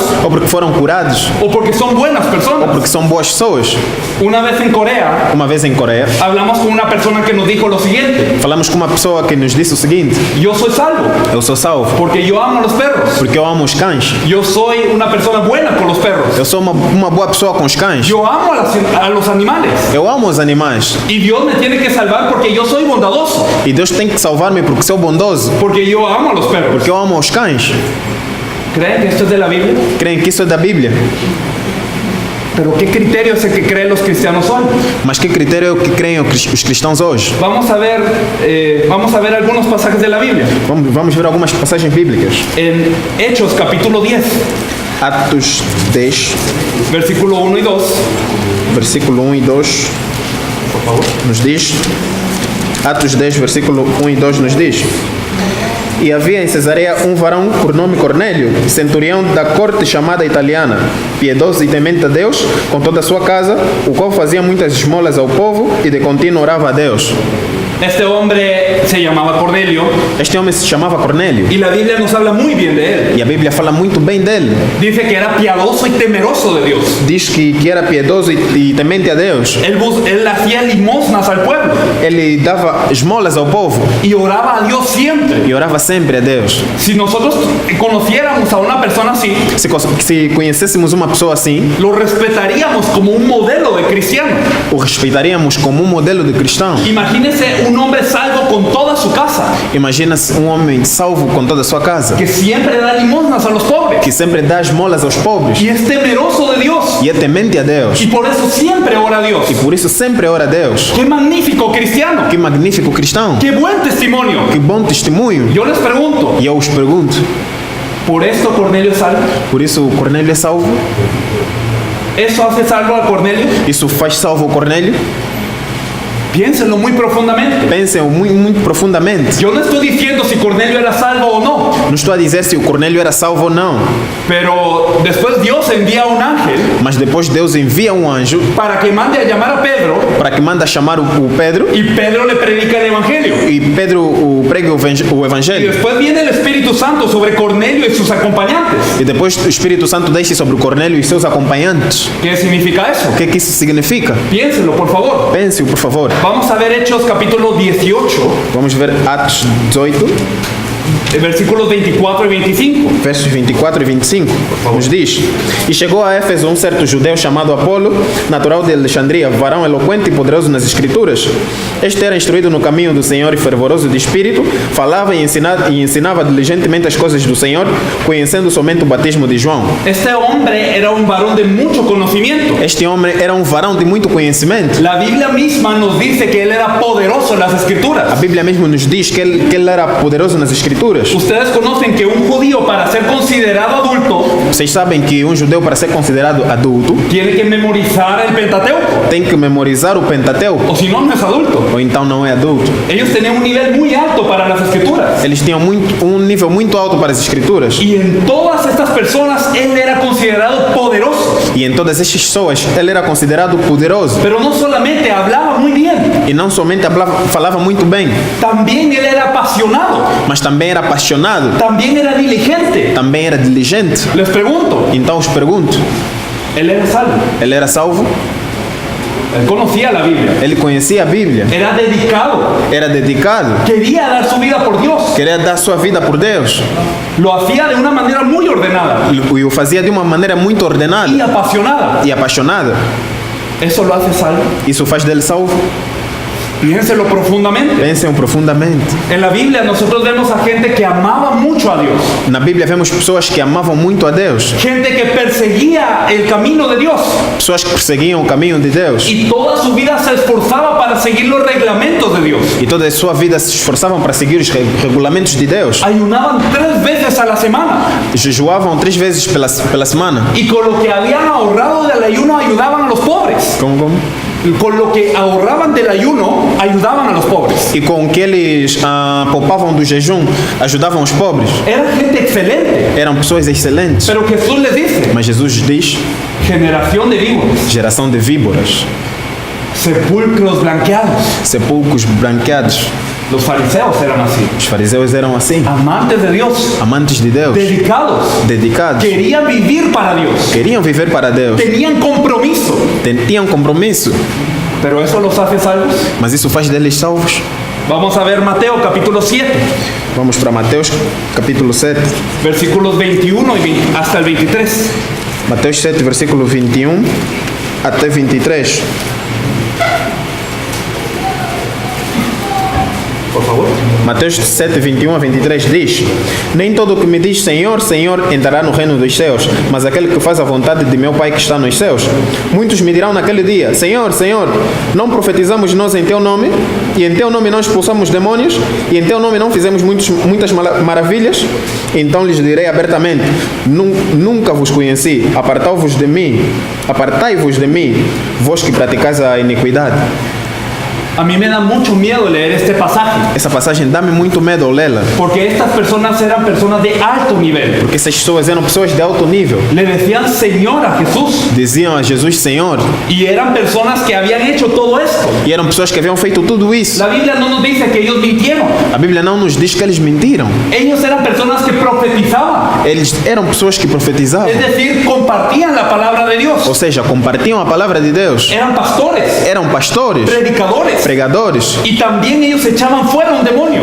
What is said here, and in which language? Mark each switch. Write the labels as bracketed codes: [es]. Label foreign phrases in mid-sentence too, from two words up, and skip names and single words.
[pt] ou porque foram curados, [es] o porque son buenas [pt] ou [es] personas. [pt] porque são boas pessoas. [es] Una vez en Corea, [pt] Uma vez em Coreia, [es] hablamos con una persona que nos dijo lo siguiente: [pt] falamos com uma pessoa que nos disse o seguinte: [es] yo soy salvo [pt] eu sou salvo [es] porque yo amo a los perros. [pt] porque eu amo os cães. [es] Yo soy una persona buena con los perros. [pt] Eu sou uma boa pessoa com os cães. [es] Yo amo a los animales. [pt] Eu amo os animais. [es] Y Dios me tiene que salvar porque yo soy bondadoso. [pt] E Deus tem que salvar-me porque sou bondoso, [es] Porque yo amo a los perros. [pt] porque eu amo os cães. [es] ¿Creen que esto es de la Biblia? [pt] Creem que isso é da Bíblia. [es] Pero ¿qué criterio es el que creen los cristianos hoy? [pt] Mas que critério é o que creem os cristãos hoje? [es] Vamos a ver algunos pasajes de la Biblia. [pt] Vamos ver algumas passagens bíblicas. [es] En Hechos capítulo 10, [pt] Atos 10, [es] versículo 1 y 2. [pt] versículo 1 e 2 [es] Por favor. [pt] nos diz. Atos 10, versículo 1 e 2 nos diz: e havia em Cesareia um varão por nome Cornélio, centurião da corte chamada italiana, piedoso e temente a Deus, com toda a sua casa, o qual fazia muitas esmolas ao povo e de contínuo orava a Deus. [es] Este hombre se llamaba Cornelio [pt] Este homem se chamava Cornélio. [es] y la Biblia nos habla muy bien de él. [pt] E a Bíblia fala muito bem dele. [es] Dice que era piadoso y temeroso de Dios. [pt] Diz que era piedoso e temente a Deus. [es] Él hacía limosnas al pueblo [pt] Ele dava esmolas ao povo [es] y oraba a Dios siempre. [pt] e orava sempre a Deus. [es] Si nosotros conociéramos a una persona así, [pt] Se conhecêssemos uma pessoa assim, [es] lo respetaríamos como un modelo de cristiano. [pt] o respeitaríamos como modelo de cristão. [es] Imagínese un hombre salvo con toda su casa, [pt] Imagina-se homem salvo com toda a sua casa, [es] que siempre da limosnas a los pobres [pt] que sempre dá esmolas aos pobres [es] y es temeroso de Dios [pt] e é temente a Deus. [es] y por eso siempre ora a Dios. [pt] E por isso sempre ora a Deus. [es] ¡Qué magnífico cristiano! [pt] Que magnífico cristão. [es] ¡Qué buen testimonio! [pt] Que bom testemunho. [es] Yo les pregunto, [pt] E eu os pergunto, [es] ¿por esto Cornelio es salvo? [pt] por isso o Cornélio é salvo? [es] ¿Eso hace salvo a Cornelio? [pt] Isso faz salvo o Cornélio? [es] Piénsenlo muy profundamente. [pt] Pensem muito, muito profundamente. [es] Yo no estoy diciendo si Cornelio era salvo o no, [pt] Não estou a dizer se o Cornélio era salvo ou não, [es] pero después Dios envía un ángel [pt] mas depois Deus envia um anjo [es] para que mande a llamar a Pedro [pt] para que manda chamar o Pedro [es] y Pedro le predica el evangelio. [pt] e Pedro prega o [es] Y [pt] evangelho. [es] después viene el Espíritu Santo sobre Cornelio y sus acompañantes. [pt] E depois o Espírito Santo desce sobre o Cornélio e seus acompanhantes. [es] ¿Qué significa eso? [pt] O que isso significa? [es] Piénsenlo, por favor. [pt] Pense-o, por favor. [es] Vamos a ver Hechos capítulo 18, [pt] Vamos ver Atos 18, [es] versículos 24 y 25. [pt] versos 24 e 25. Nos diz: E chegou a Éfeso um certo judeu chamado Apolo, natural de Alexandria, varão eloquente e poderoso nas Escrituras. Este era instruído no caminho do Senhor e fervoroso de espírito, falava e ensinava diligentemente as coisas do Senhor, conhecendo somente o batismo de João. [es] Este hombre era un varón de mucho conocimiento. [pt] Este homem era um varão de muito conhecimento. [es] La Biblia misma nos dice que él era poderoso en las [pt] A [es] Escrituras. [pt] Bíblia mesmo nos diz que ele era poderoso nas Escrituras. [es] Ustedes conocen que un judío para ser considerado adulto [pt] Vocês sabem que um judeu, para ser considerado adulto, [es] tiene que memorizar el Pentateuco, [pt] tem que memorizar o Pentateuco, [es] o si no, no es adulto. [pt] ou então não é adulto. [es] Ellos tenían un nivel muy alto para las Escrituras. [pt] Eles tinham um nível muito alto para as Escrituras. [es] Y en todas estas personas él era considerado poderoso. [pt] E em todas estas pessoas, ele era considerado poderoso. [es] Pero no solamente hablaba muy bien, [pt] E não somente falava muito bem, [es] también él era apasionado, [pt] mas também era apaixonado, [es] también era diligente. [pt] também era diligente. [es] Les pregunto, [pt] Então os pergunto, [es] él era salvo, [pt] ele era salvo? [es] él conocía la Biblia, [pt] Ele conhecia a Bíblia? [es] era dedicado, [pt] Era dedicado? [es] quería dar su vida por Dios, [pt] Queria dar sua vida por Deus? [es] lo hacía de una manera muy ordenada [pt] E o fazia de uma maneira muito ordenada [es] y apasionada. [pt] e apaixonada? [es] ¿Eso lo hace salvo? [pt] Isso faz dele salvo? [es] Piénselo profundamente. [pt] Pensem profundamente. [es] En la Biblia nosotros vemos a gente que amaba mucho a Dios, [pt] Na Bíblia vemos pessoas que amavam muito a Deus, [es] gente que perseguía el camino de Dios [pt] pessoas que perseguiam o caminho de Deus [es] y toda su vida se esforzaba para seguir los reglamentos de Dios. [pt] e toda a sua vida se esforçavam para seguir os regulamentos de Deus. [es] Ayunaban 3 veces a la semana [pt] Jejuavam 3 vezes pela semana. [es] y con lo que habían ahorrado del ayuno ayudaban a los pobres. [pt] Como? [es] Con lo que ahorraban del ayuno ayudaban a los pobres. [pt] E com o que eles poupavam do jejum, ajudavam os pobres. [es] Era gente excelente. [pt] Eram pessoas excelentes. [es] Pero Jesús les dice, [pt] Mas Jesus diz: [es] generación de víboras, [pt] geração de víboras, [es] sepulcros blanqueados. [pt] sepulcros branqueados. [es] Los fariseos eran así, [pt] Os fariseus eram assim, [es] amantes de Dios, [pt] amantes de Deus, [es] dedicados, [pt] dedicados, [es] querían vivir para Dios, [pt] queriam viver para Deus, [es] tenían compromiso. [pt] tinham compromisso. [es] Pero eso los hace salvos. [pt] Mas isso faz deles salvos. [es] Vamos a ver Mateo capítulo 7, [pt] Vamos para Mateus capítulo 7. [es] versículos 21 y 20 hasta el 23. [pt] Mateus 7, versículo 21 até 23. [es] Por favor. [pt] Mateus 7, 21 a 23 diz: Nem todo o que me diz Senhor, Senhor entrará no reino dos céus, mas aquele que faz a vontade de meu Pai que está nos céus. Muitos me dirão naquele dia: Senhor, Senhor, não profetizamos nós em teu nome, e em teu nome não expulsamos demônios, e em teu nome não fizemos muitas maravilhas? Então lhes direi abertamente: Nunca vos conheci, apartai-vos de mim, vós que praticais a iniquidade. [es] A mí me da mucho miedo leer este pasaje, [pt] Essa passagem dá-me muito medo ao lê-la, [es] porque estas personas eran personas de alto nivel. [pt] porque essas pessoas eram pessoas de alto nível. [es] Le decían Señor a Jesús [pt] Diziam a Jesus Senhor, [es] y eran personas que habían hecho todo esto. [pt] e eram pessoas que haviam feito tudo isso. [es] La Biblia no nos dice que ellos mintieron. [pt] A Bíblia não nos diz que eles mentiram. [es] Ellos eran personas que profetizaban, [pt] Eles eram pessoas que profetizavam, [es] es decir, compartían la palabra de [pt] ou [es] Dios. [pt] seja, compartilham a palavra de Deus. [es] Eran pastores, [pt] Eram pastores, [es] predicadores, [pt] pregadores, [es] y también ellos echaban fuera un demonio.